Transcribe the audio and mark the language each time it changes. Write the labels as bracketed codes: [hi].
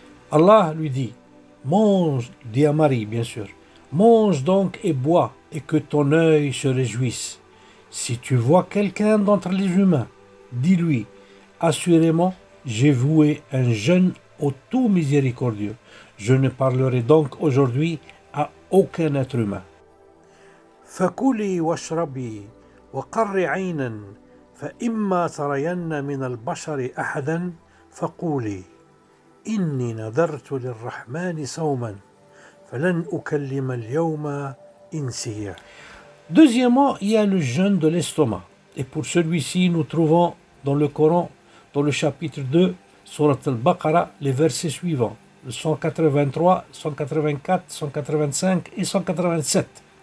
[fr] Allah lui dit, mange, dit à Marie bien sûr, mange donc et bois, et que ton œil se réjouisse. Si tu vois quelqu'un d'entre les humains, dis-lui, assurément, j'ai voué un jeûne au tout miséricordieux. Je ne parlerai donc aujourd'hui à aucun être humain. [ar] فكلي واشربي وقري عينا فإما ترين من البشر أحدا فقولي إني نذرت للرحمن صوما فلن أكلم اليوم إنسيا. [fr] Deuxièmement, il y a le jeûne de l'estomac. Et pour celui-ci, nous trouvons dans le Coran, dans le chapitre 2, Surat al-Baqarah, les versets suivants, le 183, 184, 185 et 187.